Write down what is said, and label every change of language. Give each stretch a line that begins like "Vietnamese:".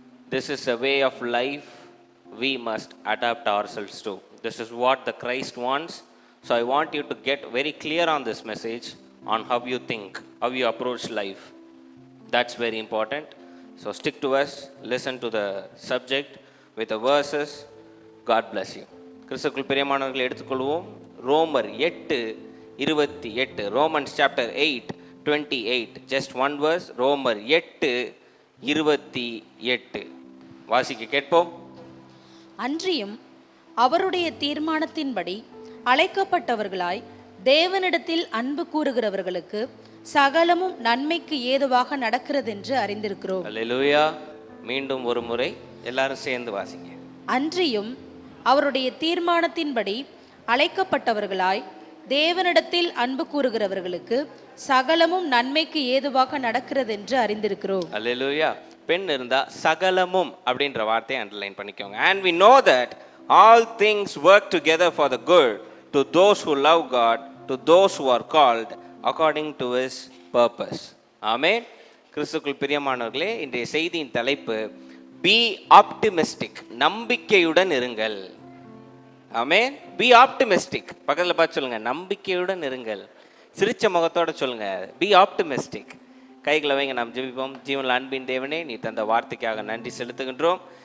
English: This is a way of life we must adapt ourselves to. This is what the Christ wants. So I want you to get very clear on this message, on how you think, how you approach life. That's very important. So stick to us, listen to the subject with the verses. God bless you.
Tamil: கிறிஸ்துக்குள் பிரியமானவர்களை எடுத்துக்கொள்வோம். ரோமர் 8:28. Romans chapter 8:28.
English: Just one verse.
Tamil: ரோமர் 8:28. வாசிக்க கேட்போம். அன்றியும் அவருடைய தீர்மானத்தின்படி அழைக்கப்பட்டவர்களாய் தேவனிடத்தில் அன்பு கூறுகிறவர்களுக்கு சகலமும் நன்மைக்கு ஏதுவாக நடக்கிறதென்று அறிந்திருக்கிறோம். அல்லேலூயா. மீண்டும் ஒரு முறை எல்லாரும் சேர்ந்து வாசிங்க. அன்றியும் அவருடைய தீர்மானத்தின்படி அழைக்கப்பட்டவர்களாய் தேவனிடத்தில் அன்பு கூறுகிறவர்களுக்கு சகலமும் நன்மைக்கு ஏதுவாக நடக்கிறதென்று அறிந்திருக்கிறோம். அல்லேலூயா. பெண் இருந்தா சகலமும் அப்படின்ற வார்த்தையை அண்டர்லைன் பண்ணிக்கோங்க.
English: And we know that all things work together for the good to those who love God, to those who are called according to his purpose.
Tamil: ஆமென். கிறிஸ்துக்குள் பிரியமானவர்களே, இன்றைய செய்தியின் தலைப்பு
English: be optimistic.
Tamil: நம்பிக்கையுடன் இருங்கள். ஆமென்.
English: be optimistic.
Tamil: பக்கத்துல பார்த்து சொல்லுங்க, நம்பிக்கையுடன் இருங்கள். சிரிச்ச முகத்தோட சொல்லுங்க,
English: be optimistic.
Tamil: கைகளை வைங்க, நாம் ஜெபிப்போம். ஜீவனில் அன்பின் தேவனே, நீ தந்த வார்த்தைக்காக நன்றி செலுத்துகின்றோம்.